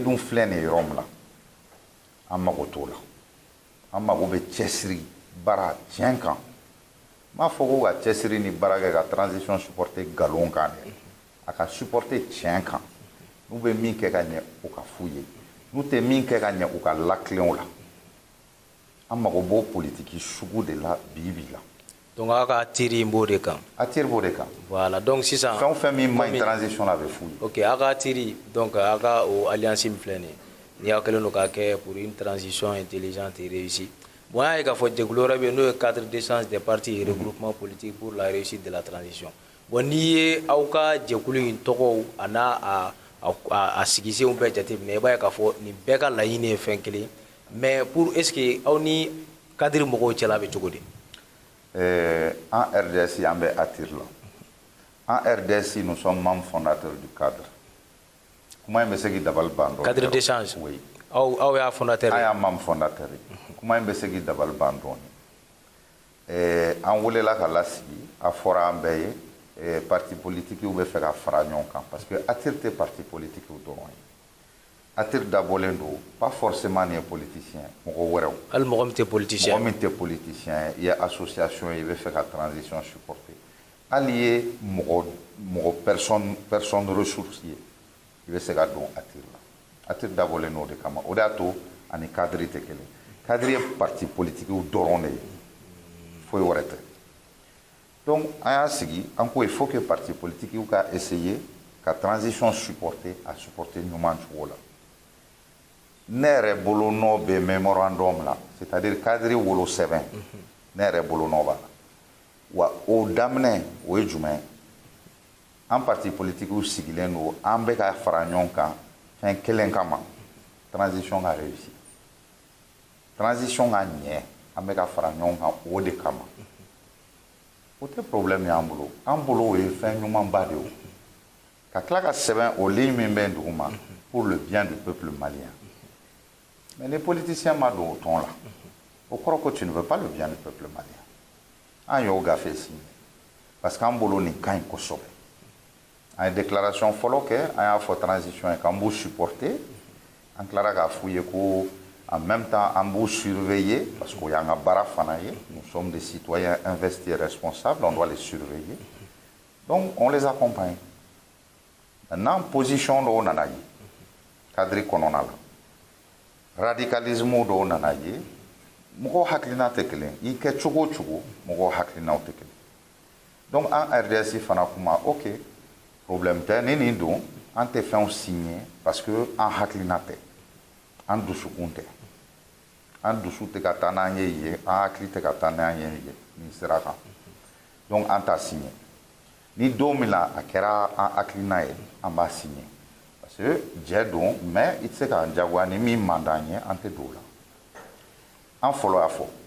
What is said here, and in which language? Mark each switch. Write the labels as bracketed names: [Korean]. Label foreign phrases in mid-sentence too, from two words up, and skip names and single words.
[Bambara] dun filɛ nin ye yɔrɔ min na an mago t'o la an mago bɛ cɛsiri baara tiɲɛ kan n m'a fɔ ko ka cɛsiri ni baara kɛ ka [French] transition supporter [Bambara] nkalon kan dɛ a ka supporter tiɲɛ kan n'u bɛ min kɛ ka ɲɛ o ka f'u ye n'u tɛ min kɛ ka ɲɛ u ka lakilen o la an mago b'o politiki sugu de la bi la donc a ka tiri b'o de kan a tiri b'o de kan [French] voilà donc sisan [Bambara] fɛn o fɛn min ma ɲi transition la a bɛ f'u ye ok a ka tiri donc a ka o alliance min filɛ nin ye n'i y'a kɛlen don k'a kɛ [French] pour une transition intelligente et réussie bon [Bambara] an y'a ye k'a fɔ jɛkulu wɛrɛ bɛ yen n'o ye [French] cadre d'échange des partis et regroupement politique pour la réussite de la transition bon [Bambara] n'i ye aw ka jɛkulu in tɔgɔw a n'a a sigisenw bɛɛ jateminɛ i b'a ye k'a fɔ nin bɛɛ ka laɲini ye fɛn kelen [French] mais pour est ce que [Bambara] aw ni cadre mɔgɔw cɛla bɛ cogo di en RDS an bɛ ATIR la [French] en RDS nous sommes membres fondateurs du cadre [Bambara] kuma in bɛ se k'i dabali ban dɔɔni [French] cadre d'échange oui [Bambara] aw y'a fondateur an y'a [French] membre fondateur [Bambara] ye kuma in bɛ se k'i dabali ban dɔɔni an welela ka lasigi a fɔra an bɛɛ ye [French] parti politique [Bambara] bɛ fɛ ka fara ɲɔgɔn kan [French] parce que [Bambara] ATIR tɛ [French] parti politique [Bambara] dɔrɔn ye ATIR dabɔlen don [French] pas forcément [Bambara] nin ye politicien mɔgɔ wɛrɛw hali mɔgɔ min tɛ politicien mɔgɔ min tɛ politicien i ye association ye i bɛ fɛ ka [French] transition supporter allié personne ressource [Bambara] ye i bɛ se ka don ATIR la ATIR dabɔlen n'o de kama o de y'a to ani cadre tɛ kelen cadre ye [French] parti politique [Bambara] dɔrɔn de ye foyi wɛrɛ tɛ donc an y'a sigi an ko [French] il faut que parti politique [Bambara] ka essayer ka [French] transition supporter [Bambara] ɲuman cogo la ne yɛrɛ bolo nɔ bɛ memorandum la [French] c'est-à-dire cadre [Bambara] wolo sɛbɛn ne yɛrɛ bolo nɔ b'a la wa o daminɛ o ye jumɛn an [French] parti politique [Bambara] sigilen don an bɛ ka fara ɲɔgɔn kan fɛn kelen kama transition ka réussir transition ka ɲɛ an bɛ ka fara ɲɔgɔn kan o de kama o tɛ problème ye an bolo o ye fɛn ɲumanba de ye ka tila ka sɛbɛn o ligne min bɛ duguma [French] pour le bien du peuple malien mais les politiciens [Bambara] ma don o tɔn la o kɔrɔ ko [French] tu ne veux pas le bien du peuple malien [Bambara] an y'o gafe [French] signé parce que [Bambara] an bolo nin ka ɲi kosɛbɛ an ye déclaration fɔlɔ kɛ an y'a fɔ transition ye k'an b'u supporter an tilara k'a f'u ye ko [French] en même temps [Bambara] an b'u surveiller [French] parce que [Bambara] o y'an ka baara fana ye nous [French] sommes des citoyens investis et responsables on doit les surveiller donc on les accompagne maintenant position [Bambara] dɔw nana ye cadre kɔnɔna la radicalisme dɔw nana ye mɔgɔw hakilina tɛ kelen i kɛ cogo o cogo mɔgɔw hakilinaw tɛ kelen donc an RDS fana kuma [French] ok problème [Bambara] tɛ ni nin don an tɛ fɛnw signer [French] parce que [Bambara] an hakilina tɛ an dusukun tɛ an dusu tɛ ka taa n'an ye yen an hakili tɛ ka taa n'an ye yen nin sira kan donc an t'a signer ni don min na a kɛra an hakilina ye an b'a signer [French] parce que [Bambara] jɛ don mais i tɛ se k'an jagoya ni min man d'an ye an tɛ don o la an fɔlɔ y'a fɔ